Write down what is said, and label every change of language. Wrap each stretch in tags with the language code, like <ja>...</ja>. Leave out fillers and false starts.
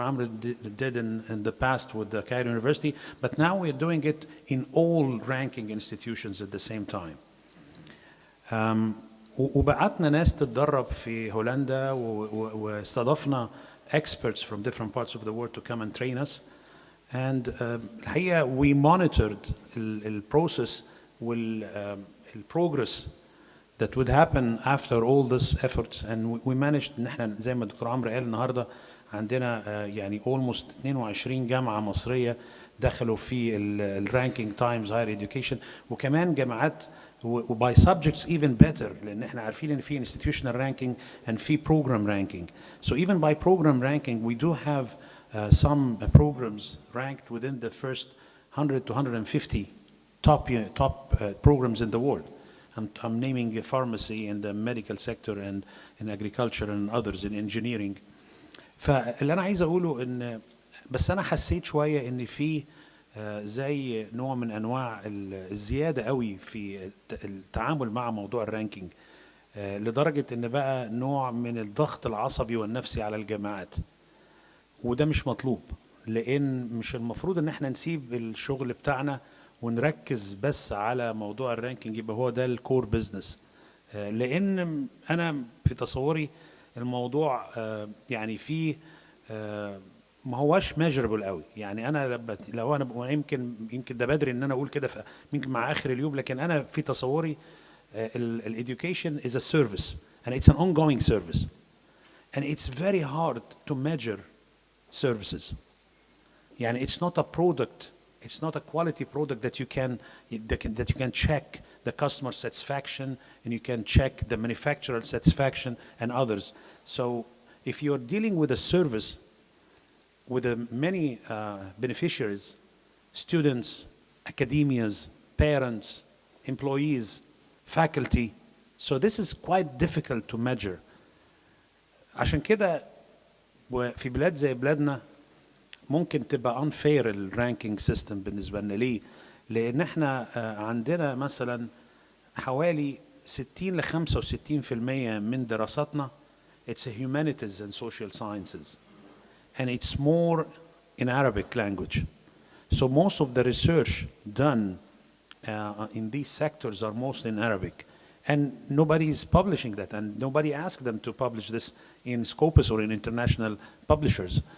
<en>Amr did in the past with the Cairo University, but now we're doing it in all ranking institutions at the same time.</en> <ar>وبعتنا ناس تتدرب في هولندا واستضفنا</ar> <en>experts from different parts of the world to come and train us.</en> <ar>And الحقيقة</ar> <en>we monitored the process the progress that would happen after all these efforts, and we managed</en> <ar>ان احنا زي ما الدكتور عمرو قال النهارده عندنا يعني almost 22 جامعه مصريه دخلوا في الرانكينج تايمز هاير اديوكيشن، وكمان جامعات وباي</ar> <en>subjects even better،</en> <ar>لان احنا عارفين ان في</ar> <en>institutional ranking and</en> <ar>في</ar> <en>program ranking. So even by program ranking we do have some programs ranked within the first 100 to 150 top programs in the world. I'm naming pharmacy in the medical sector and in agriculture and others in engineering.</en> <ar>فاللي أنا عايز أقوله إن بس أنا حسيت شوية إن في زي نوع من أنواع الزيادة قوي في التعامل مع موضوع الرانكينج، لدرجة إن بقى نوع من الضغط العصبي والنفسي على الجامعات، وده مش مطلوب، لأن مش المفروض إن إحنا نسيب الشغل بتاعنا ونركز بس على موضوع الرانكينج يبقى هو ده الكور بزنس. لان انا في تصوري الموضوع يعني فيه ما هواش ميجربل قوي. يعني انا لو انا يمكن ده بدري ان انا اقول كده يمكن مع اخر اليوم، لكن انا في تصوري ال</ar> <en>education is a service and it's an ongoing service and it's very hard to measure services. يعني it's not a product, it's not a quality product that you can check the customer satisfaction and you can check the manufacturer satisfaction and others. So if you're dealing with a service with many beneficiaries, students, academias, parents, employees, faculty, so this is quite difficult to measure.</en> <ar>عشان كده في بلاد زي بلادنا ممكن تبقى unfair الرانكينج سيستم بالنسبة لنا. ليه؟ لأن احنا عندنا مثلا حوالي 60 ل 65% من دراساتنا</ar> <en>it's a humanities and social sciences and it's more in Arabic language. So most of the research done in these sectors are mostly in Arabic, and nobody is publishing that, and nobody asked them to publish this in Scopus or in international publishers.</en>